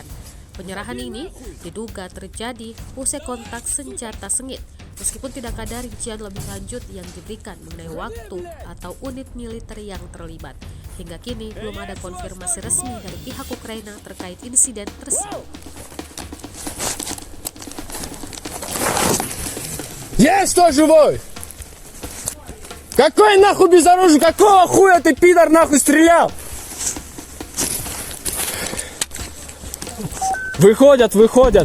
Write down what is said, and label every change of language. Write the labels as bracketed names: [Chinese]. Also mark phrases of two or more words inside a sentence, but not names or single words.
[Indonesian] Penyerahan ini diduga terjadi usai kontak senjata sengit, meskipun tidak ada rincian lebih lanjut yang diberikan mengenai waktu atau unit militer yang terlibat. Hingga kini belum ada konfirmasi resmi dari pihak Ukraina terkait insiden tersebut. [Russian] Есть кто живой? Какой нахуй безоружный? Какого хуя ты, пидор, нахуй стрелял? Выходят, выходят.